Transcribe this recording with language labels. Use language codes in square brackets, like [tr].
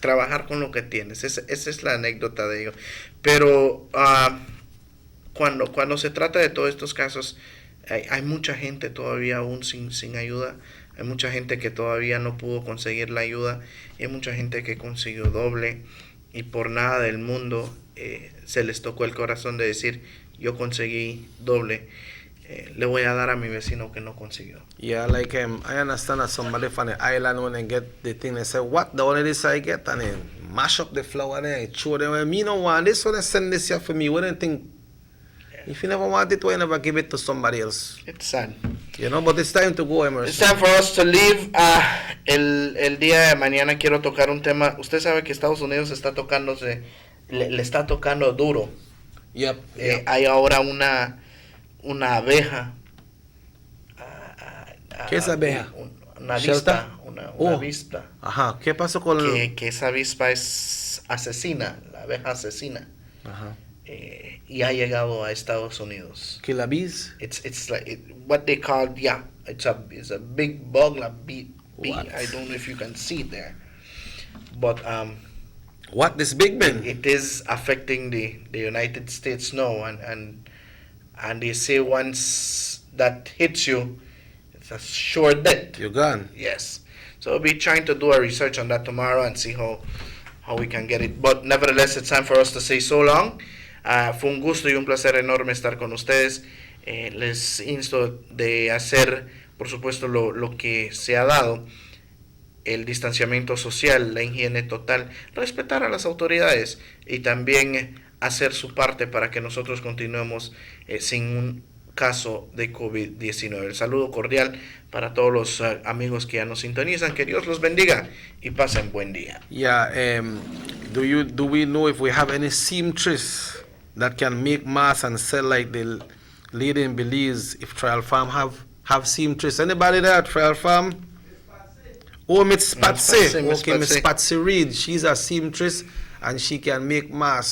[es] Trabajar con lo que tienes. Esa es la anécdota de ello. Pero cuando se trata de todos estos casos, hay mucha gente todavía aún sin ayuda. Hay mucha gente que todavía no pudo conseguir la ayuda. Hay mucha gente que consiguió doble. Y por nada del mundo se les tocó el corazón de decir, yo conseguí doble. Le voy a dar a mi vecino que no consiguió. [en] Yeah, like I understand that somebody from the island when they get the thing, they say, what? The only this I get? And then mash up the flour and then throw them. Me no want this one, send this here for me. What do you think? If you never want it, why never give it to somebody else? It's sad. You know, but it's time to go, Emerson. It's time for us to leave. [es] El día de mañana quiero tocar un tema. Usted sabe que Estados Unidos está tocándose, le está tocando duro. [en] Yep. [es] Hay ahora una abeja. ¿Qué es abeja? Una avispa. Una avispa. Ajá. ¿Qué pasó con que esa avispa es asesina, la abeja asesina. Ajá. Y ha llegado a Estados Unidos. [en] Killer bees? It's like what they call, it's a big bug, like bee. I don't know if you can see it there, but what this big man? It is affecting the United States now, and they say once that hits you, it's a sure death. You're gone. Yes. So we'll be trying to do a research on that tomorrow and see how we can get it. But nevertheless, it's time for us to say so long. [es] Fue un gusto y un placer enorme estar con ustedes. Les insto de hacer, por supuesto, lo que se ha dado, el distanciamiento social, la higiene total, respetar a las autoridades y también hacer su parte para que nosotros continuemos sin un caso de COVID-19. El saludo cordial para todos los amigos que ya nos sintonizan. Que Dios los bendiga y pasen buen día. [en] Yeah, do we know if we have any seamstress that can make masks and sell like the lady in Belize, if Trial Farm have seamstress? Anybody there at Trial Farm? Oh, Miss Patsy. Okay, Miss Patsy Reed. She's a seamstress and she can make masks.